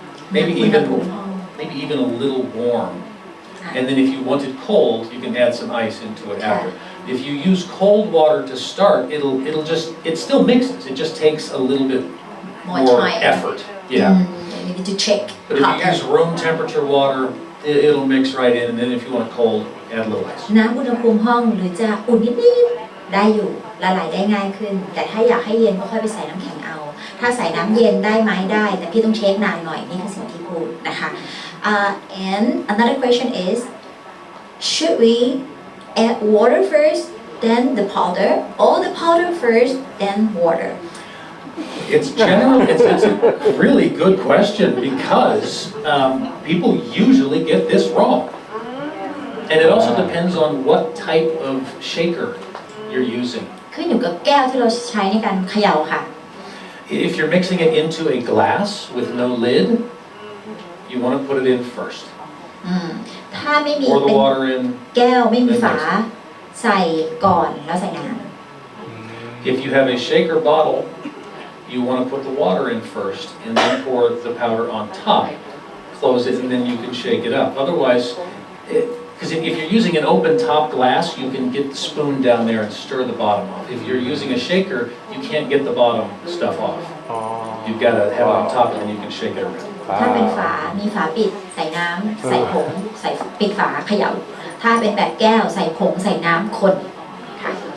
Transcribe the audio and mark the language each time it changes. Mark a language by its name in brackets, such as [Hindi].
[English] Maybe even a little warm. And then if you want it cold, you can add some ice into it after. If you use cold water to start, it still mixes. It just takes a little bit more effort. Yeah. You need to check But if you use room temperature water, it'll mix right in. And then if you want it cold, add a little ice. [Thai] น้ำอุณหภูมิห้องหรือจะอุ่นนิดๆได้อยู่ละลายได้ง่ายขึ้นแต่ถ้าอยากให้เย็นก็ค่อยไปใส่น้ำแข็งเอาถ้าใส่น้ำเย็นได้ไหมได้แต่พี่ต้องเช็คนานหน่อยนี่คือสิ่งที่พูดนะคะ [English] and another question is should we add water first then the powder or the powder first then water It's a really good question because people usually get this wrong. And it also depends on what type of shaker you're using. [Thai] ขึ้นอยู่กับแก้วที่เราใช้ในการเขย่าค่ะ [English] If you're mixing it into a glass with no lid, you want to put it in first. [Thai] ถ้าไม่มี [English] Pour the [Thai] เป็น [English] water in. [Thai] แก้วไม่มีฝาใส่ก่อนแล้วใส่น้ำ [English] If you have a shaker bottle, you want to put the water in first and then pour the powder on top. Close it and then you can shake it up. Otherwise, because if you're using an open top glass, you can get the spoon down there and stir the bottom off. If you're using a shaker, you can't get the bottom stuff off. You've got to have it on top and then you can shake it around. [Thai] ถ้าเป็นฝามีฝาปิดใส่น้ำใส่ผงใส่ปิดฝาเขย่าถ้าเป็นแบบแก้วใส่ผงใส่น้ำคนค่ะ